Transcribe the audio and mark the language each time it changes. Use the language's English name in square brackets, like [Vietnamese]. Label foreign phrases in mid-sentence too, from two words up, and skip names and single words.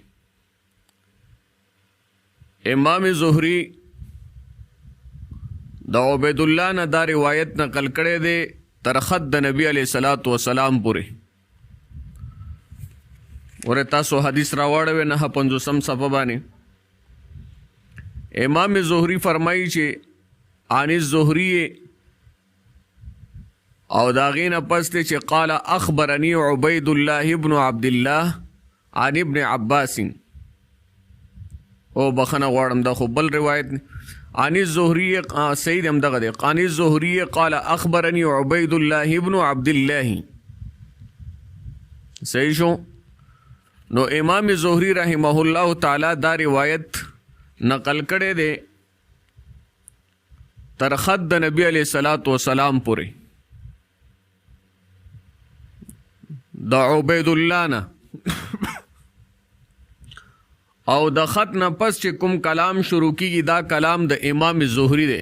[Pashto] امام زهری د عبید الله نه دا روایت نقل کړی دی تر خط د نبی [Arabic] علیه الصلاۃ والسلام [Pashto] پورې. ورې تاسو حدیث راوړی 950 صفحه باندې. امام زهری فرمایي چې [Arabic] عن الزهري [Pashto] او دا غین پس چې [Arabic] قال اخبرني عبید الله ابن عبد الله عن ابن عباس. [Pashto] او بخنه غواړم دا خو بل روایت [Arabic] عن الزهري [Pashto] سید هم دغه دی. [Arabic] عن الزهري قال اخبرني عبید الله ابن عبد الله. [Pashto] صحیح شو. نو امام زهری رحمه الله تعالی دا روایت نقل کړی دی تر خط د نبی [Arabic] علیہ الصلوۃ والسلام [Pashto] پورې. د عبید الله نه او د خط نه پس چې کوم کلام شروع کیږي دا کلام د امام زهری دی.